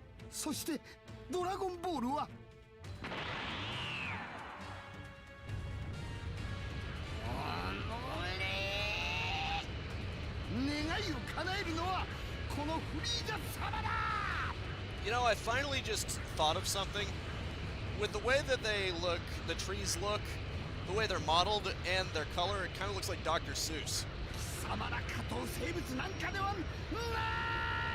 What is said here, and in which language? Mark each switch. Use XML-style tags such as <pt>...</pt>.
<ja>そしてドラゴンボールは願いを叶えるのはこのフリーザ様だ。</ja> <en>You know, I finally just thought of something. With the way that they look, the trees look, the way they're modeled, and their color, it kind of looks like Dr. Seuss.</en> <ja>貴様ら下等生物なんかではない。</ja>